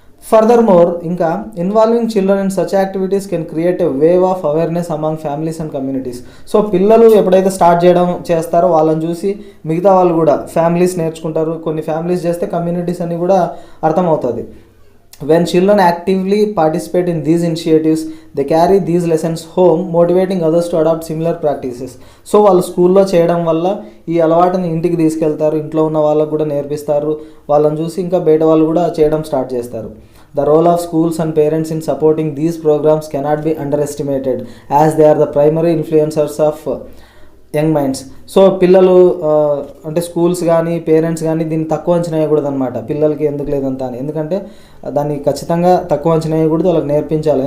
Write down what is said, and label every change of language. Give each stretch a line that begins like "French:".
English: Furthermore ఇంకా involving children in such activities can create a wave of awareness among families and communities.
Telugu: So పిల్లలు ఎప్పుడైతే start చేస్తారో వాళ్ళని చూసి మిగతా వాళ్ళు కూడా ఫ్యామిలీస్ నేర్చుకుంటారు. కొన్ని ఫ్యామిలీస్ చేస్తే కమ్యూనిటీస్ అని కూడా అర్థమవుతుంది.
English: When children actively participate in these initiatives, they carry these lessons home, motivating others to adopt similar practices.
Telugu: So వాళ్ళు స్కూల్లో చేయడం వల్ల ఈ అలవాటుని ఇంటికి తీసుకెళ్తారు, ఇంట్లో ఉన్న వాళ్ళకు కూడా నేర్పిస్తారు, వాళ్ళని చూసి ఇంకా బయట వాళ్ళు కూడా చేయడం స్టార్ట్ చేస్తారు.
English: The role of schools and parents in supporting these programs cannot be underestimated, as they are the primary influencers of young minds.
Telugu: So పిల్లలు అంటే స్కూల్స్ కానీ పేరెంట్స్ కానీ దీన్ని తక్కువ అంచనా వేయకూడదు అనమాట. పిల్లలకి ఎందుకు లేదంతా అని, దాన్ని ఖచ్చితంగా తక్కువ అంచనా వేయకూడదు, వాళ్ళకి నేర్పించాలి.